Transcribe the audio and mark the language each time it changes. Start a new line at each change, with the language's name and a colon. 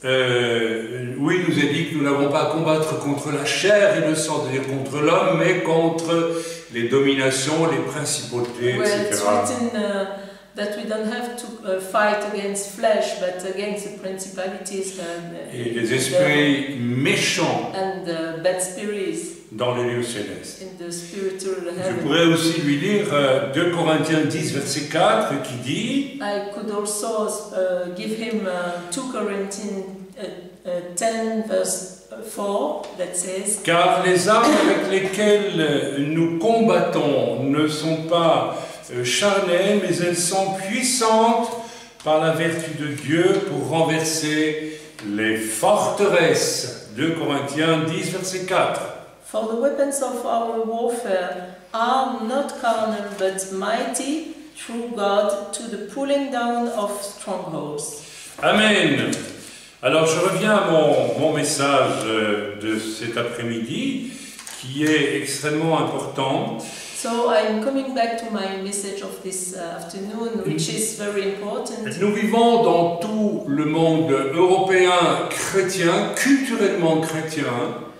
French: où il nous est dit que nous n'avons pas à combattre contre la chair et le sang, c'est-à-dire contre l'homme, mais contre les dominations, les principautés,
English: where it's
French: etc.
English: written that we don't have to fight against flesh, but against the principalities
French: Et les esprits méchants
English: and bad spirits
French: dans les lieux célestes.
English: in the spiritual
French: Je
English: heaven.
French: pourrais aussi lui lire 2 Corinthiens 10, verset 4, qui dit
English: I could also give him 2 Corinthians 10 verse 4 that says,
French: Car les armes avec lesquelles nous combattons ne sont pas charnelles, mais elles sont puissantes par la vertu de Dieu pour renverser les forteresses. 2 Corinthiens 10, verset 4.
English: For the weapons of our warfare are not carnal but mighty through God to the pulling down of strongholds. Amen.
French: Alors je reviens à mon message de cet après-midi, qui est extrêmement important.
English: So I'm coming back to my message of this afternoon, which is very important.
French: Nous vivons dans tout le monde européen chrétien, culturellement chrétien,